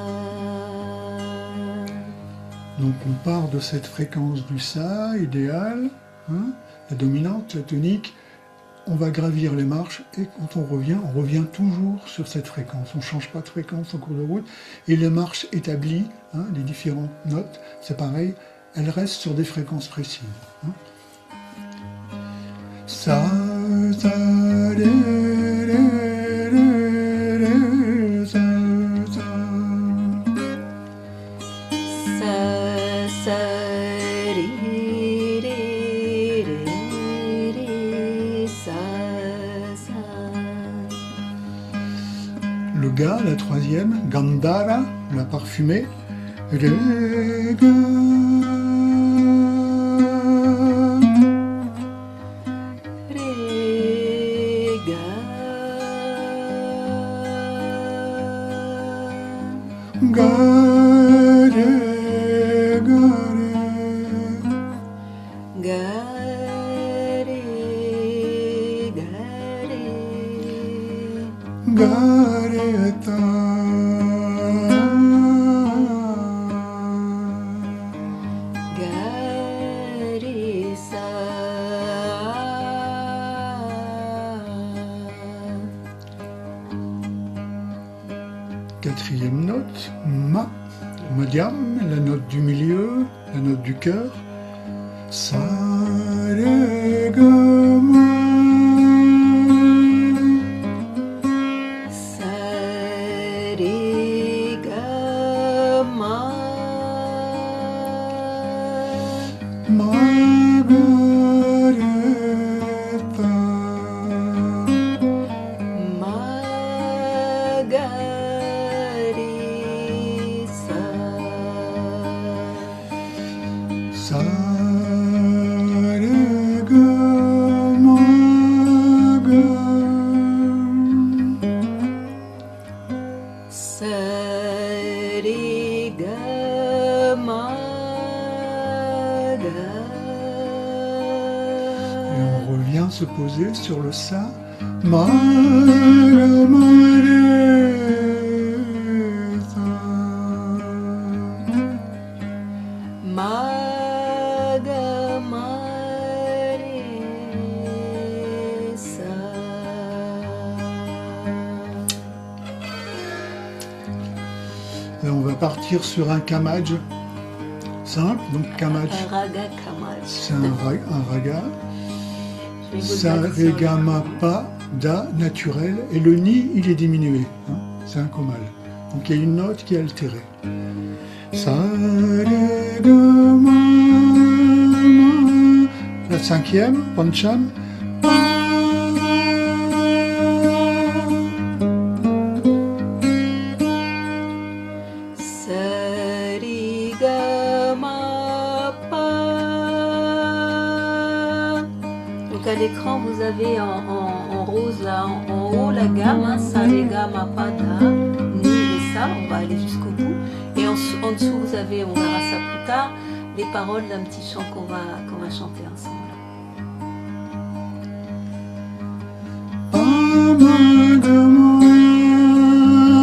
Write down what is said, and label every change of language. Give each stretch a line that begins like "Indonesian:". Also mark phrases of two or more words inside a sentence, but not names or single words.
French: Donc on part de cette fréquence du sa idéale, hein, la dominante, la tonique, on va gravir les marches et quand on revient toujours sur cette fréquence. On ne change pas de fréquence en cours de route et les marches établies, hein, les différentes notes, c'est pareil, elles restent sur des fréquences précises. Hein. Sa, ré, ré, ré, ré, sa, sa. Sa, ré, ré, ré, ré, sa, sa. Le ga, la troisième, Gandhara, la parfumée. Ré, ga. Ré, ga. Ga, ré, ga, ré. Ga, ré, ga, ré. Ga, ré, ta. Ga, ré, sa. Quatrième note, ma, Madhyam, la note du milieu, la note du cœur. Sa, ré, ga, ma. Sa, ré, ga, ma. Margareta. Margarisa. Sa, ré, ga, ma, ga. Sa, ré, ga, ma, ga. Et on revient se poser sur le sa. Ma, ga, ma, ré, sa. Ma, ga, ma, ré, sa. Et on va partir sur un kamaj simple. Donc kamaj, Un raga kamaj. c'est un raga. Je vais vous Sa, le ré, dire ga, sur le- ma, pa, da, naturel. Et le ni, il est diminué. Hein, c'est un komal. Donc il y a une note qui est altérée. Sa, ré, ga, ma, ma. La cinquième, pancham. Sa, ré, ga, ma, pa. Donc à l'écran, vous avez en rose là, en haut la gamme, hein, sa, ré, ga, ma, pa, da, ni et ça, on va aller jusqu'au bout. Et en dessous, vous avez, on verra ça plus tard, les paroles d'un petit chant qu'on va chanter ensemble. Pa, ma, ga, ma.